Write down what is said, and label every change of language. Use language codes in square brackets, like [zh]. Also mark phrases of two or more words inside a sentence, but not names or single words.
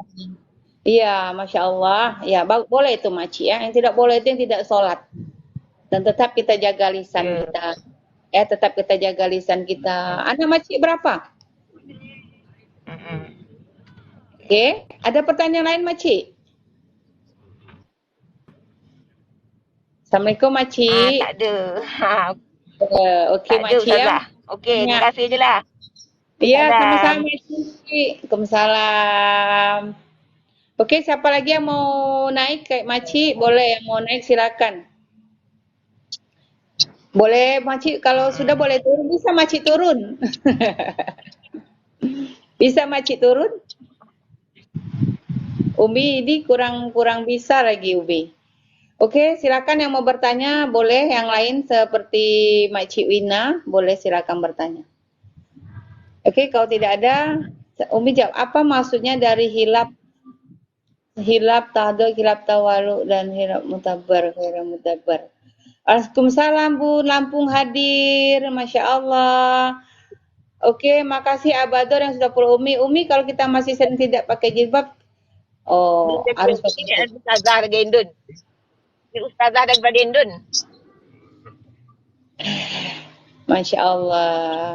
[id] Iya, Masya Allah. Ya, boleh itu Makcik ya. Yang tidak boleh itu yang tidak sholat. Dan tetap kita jaga lisan kita. Ya, tetap kita jaga lisan kita. Anak Makcik berapa? Oke, ada pertanyaan lain Makcik? Assalamualaikum Makcik. [ms] Tak ada. Okey Makcik ya. Okey, terima kasih je lah. [id] Iya, sama-sama Makcik. Waalaikumsalam. Okey, siapa lagi yang mau naik kayak Makcik? Boleh, yang mau naik silakan. Boleh Makcik, kalau sudah boleh turun, bisa Makcik turun. Bisa Makcik turun? Umi ini kurang bisa lagi Umi. Oke, silakan yang mau bertanya boleh, yang lain seperti Makcik Wina boleh silakan bertanya. Oke, kalau tidak ada, Umi jawab apa maksudnya dari hilap tahdhu, hilap tawalu dan hilap mutabar, hilap mutabar. Waalaikumsalam Bu, Lampung hadir, Masya Allah. Oke, makasih Abador yang sudah follow Umi. Umi kalau kita masih sering tidak pakai jilbab, oh harus pakai Ini jilbab. [ms] Ustazah dari Indon. Ini Ustazah daripada Indon. Masya Allah.